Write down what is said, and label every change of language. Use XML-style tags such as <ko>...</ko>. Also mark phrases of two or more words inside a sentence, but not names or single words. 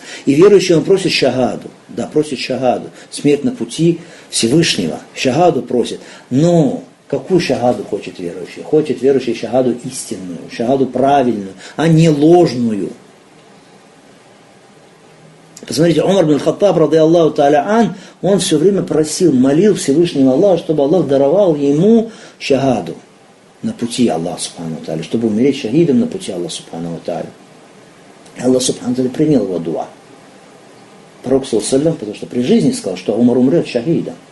<ru>И верующий, он просит шагаду, да, просит шагаду, смерть на пути Всевышнего. Шагаду просит. Но какую шагаду хочет верующий? Хочет верующий шагаду истинную, шагаду правильную, а не ложную. Посмотрите, Умар бин Хаттаб,</ru> <ar>رضي الله تعالى عنه,</ar> <ru>он все время просил, молил Всевышнего Аллаха, чтобы Аллах даровал ему шагаду на пути Аллаха</ru> <ar>سبحانه تعالى,</ar> <ru>чтобы умереть шахидом на пути Аллаха</ru> <ar>سبحانه تعالى.</ar> <ru>Аллах</ru> <ar>سبحانه تعالى</ar> <ru>принял его дуа. Пророк саллаллаху, потому что при жизни сказал, что Умар умрет шахидом.</ru>